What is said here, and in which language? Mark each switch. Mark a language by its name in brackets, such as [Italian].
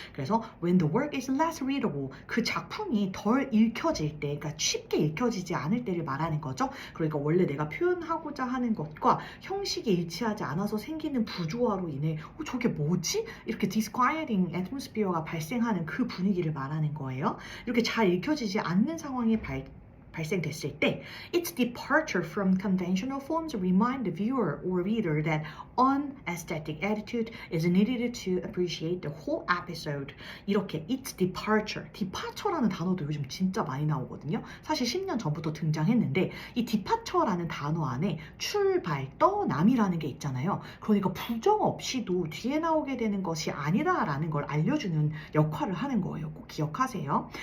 [Korean] 그래서 [English] when the work is less readable, [Korean] 그 작품이 덜 읽혀질 때, 그러니까 쉽게 읽혀지지 않을 때를 말하는 거죠. 그러니까 원래 내가 표현하고자 하는 것과 형식이 일치하지 않아서 생기는 부조화로 인해 저게 뭐지? 이렇게 disquieting atmosphere가 발생하는 그 분위기를 말하는 거예요. 이렇게 잘 읽혀지지 않는 상황이 발생됐을 때 [English] its departure from conventional forms remind the viewer or reader that unaesthetic attitude is needed to appreciate the whole episode. [Korean] 이렇게 its departure라는 단어도 요즘 진짜 많이 나오거든요. 사실 10년 전부터 등장했는데 이 departure라는 단어 안에 출발, 떠남이라는 게 있잖아요. 그러니까 부정 없이도 뒤에 나오게 되는 것이 아니다라는 걸 알려주는 역할을 하는 거예요. 꼭 기억하세요.